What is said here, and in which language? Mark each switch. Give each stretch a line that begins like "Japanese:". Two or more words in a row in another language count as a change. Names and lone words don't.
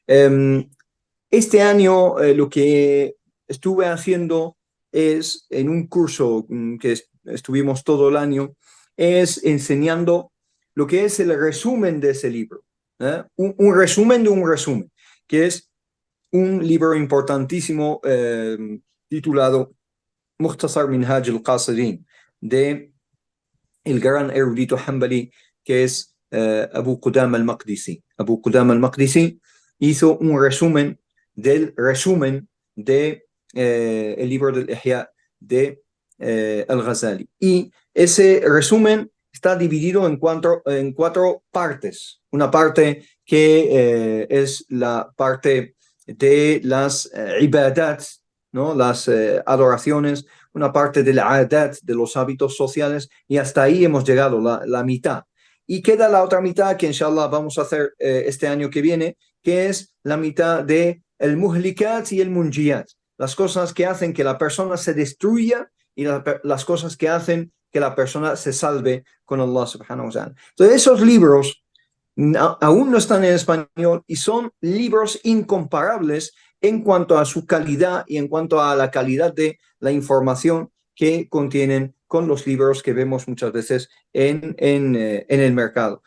Spanish: Este año lo que estuve haciendo es, en un curso que estuvimos todo el año, es enseñando lo que es el resumen de ese libro. Un resumen de un resumen, que es un libro importantísimo titulado Mukhtasar Minhaj al-Qasirin, de el gran erudito Hanbali, que es Abu Qudama al-Maqdisi. Abu Qudama al-Maqdisi hizo un resumen del resumen de el libro del Ihya de al-Ghazali. Y ese resumen está dividido en cuatro partes. Una parte que es la parte de las ibadat, ¿no? Las adoraciones, una parte del adat, de los hábitos sociales, y hasta ahí hemos llegado, la mitad. Y queda la otra mitad que inshallah vamos a hacer este año que viene, que es la mitad de el muhlikat y el munjiyat, las cosas que hacen que la persona se destruya y las cosas que hacen que la persona se salve con
Arabic: الله سبحانه وتعالى.
Spanish: Entonces esos libros aún no están en español y son libros incomparables en cuanto a su calidad y en cuanto a la calidad de la información que contienen con los libros que vemos muchas veces en el mercado.